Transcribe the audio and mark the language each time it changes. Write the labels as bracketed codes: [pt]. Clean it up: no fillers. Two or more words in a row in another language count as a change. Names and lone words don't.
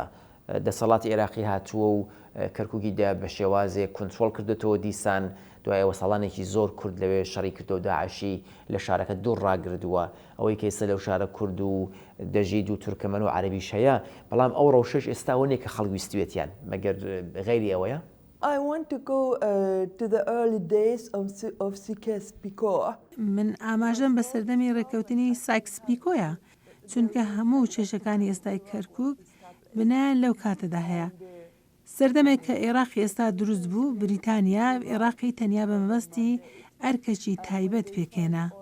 [ckb] دەسەڵاتی عێراقی هاتووە و کەرکووکی بە شێوازێک کنترۆل کردێتەوە دیسان، دوایەوە ساڵانێکی زۆر کورد لەوێ شەڕی کردەوە داعشی لە شارەکە دوور ڕاگردووە، ئەوەی کە ئێستا لەو شارە کورد و دەژید و تورکمەن و عەرەبیش هەیە، بەڵام ئەو ڕەوشەش ئێستا وەنێک کە خەڵک ویستوێتیان مەگەر غەیری ئەوەیە؟ [en] I want to go to the early days of Sykes-Picot. [ckb] من ئاماژەم بە سەردەمی ڕێکەوتنی سایکس-پیکۆیە، چونکە هەموو کێشەکانی ئێستای کەرکووک بنیان لەو کاتەدا هەیە. سەردەمێک کە عێراقی ئێستا دروست بوو، بریتانیا عێراقی تەنیا بە مەبەستی ئەرکەکی تایبەت پێکێنا.